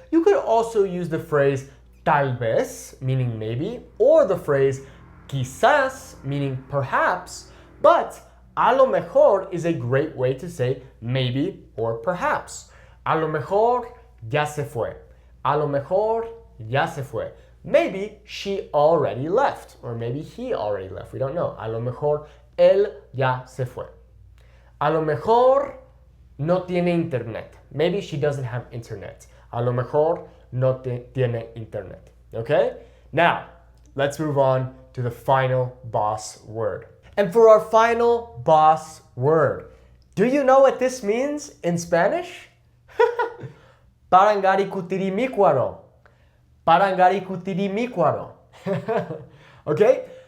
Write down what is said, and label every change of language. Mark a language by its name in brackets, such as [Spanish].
[English] You could also use the phrase tal vez, meaning maybe, or the phrase quizás, meaning perhaps, but a lo mejor is a great way to say maybe or perhaps. [Spanish] A lo mejor ya se fue. A lo mejor ya se fue. [English] Maybe she already left, or maybe he already left. We don't know. [Spanish] A lo mejor él ya se fue. A lo mejor no tiene internet. [English] Maybe she doesn't have internet. [Spanish] A lo mejor no tiene internet. [English] Okay? Now, let's move on to the final boss word. And for our final boss word, do you know what this means in Spanish? [Spanish] Parangaricutirimícuaro. Parangaricutirimícuaro. Okay?